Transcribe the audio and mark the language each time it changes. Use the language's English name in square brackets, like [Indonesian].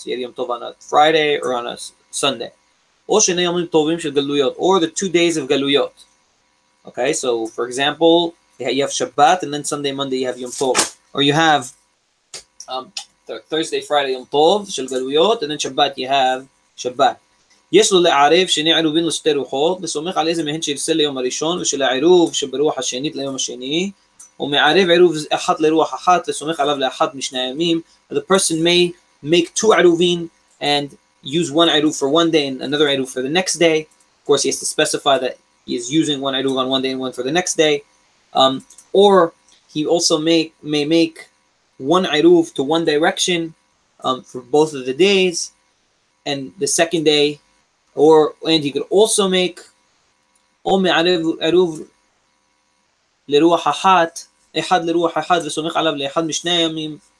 [English] So you had Yom Tov on a Friday or on a Sunday. Or the 2 days of Galuyot. Okay, so for example, you have Shabbat, and then Sunday, Monday you have Yom Tov. Or you have Thursday, Friday Yom Tov, Shel Galuyot, and then Shabbat you have Shabbat. [Hebrew] יש לו לערב שני עירובין לשתי רוחות, וסומך על איזה מהן שירצה ליום הראשון, ושל העירוב שברוח השנית ליום השני, ומערב עירוב אחת לרוח אחת, וסומך עליו לאחת משני הימים. [English] The person may make 2 עירובין and use one Eruv for one day and another Eruv for the next day. Of course, he has to specify that he is using one Eruv on one day and one for the next day. Or he also may make one Eruv to one direction for both of the days, and the second day, and he could also make Eruv [Hebrew] לרוח אחת, אחד לרוח אחד וסומך עליו לאחד משני הימים.